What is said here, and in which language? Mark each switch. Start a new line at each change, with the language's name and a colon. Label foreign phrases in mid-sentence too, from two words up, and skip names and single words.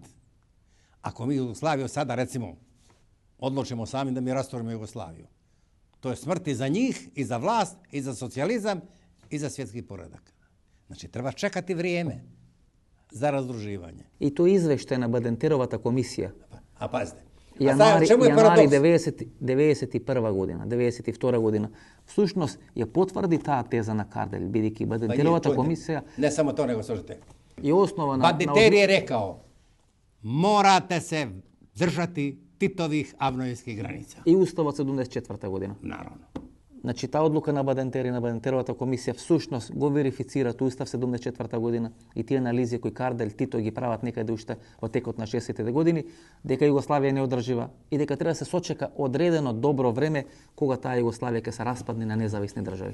Croatian: Ako mi Jugoslaviju sada, recimo, odlučimo sami da mi rasturimo Jugoslaviju, to je smrt i za njih, i za vlast, i za socijalizam, i za svjetski poredak. Znači, treba čekati vrijeme za razdruživanje.
Macedonian: I to izveštena Badenterovата комисија.
Croatian: A pazite.
Macedonian: Јанари 91 година, 92 година. Всушност ја потврди таа теза на Карделј, бидејќи Бадентеровата комисија... Не само то, него слушате. И основа на...
Croatian: Бадентер je rekao, morate se držati Titovih avnojskih granica.
Macedonian: И уставот 74 година.
Croatian: Naravno.
Macedonian: Значи, таа одлука на Бадентер и на Бадентеровата комисија всушност го верифицира тој устав 74 година и тие анализи кои Карделј, Тито ги прават некаде уште во текот на 60-те години, дека Југославија не одржива и дека треба да се сочека одредено добро време кога таа Југославија ќе се распадне на независни држави.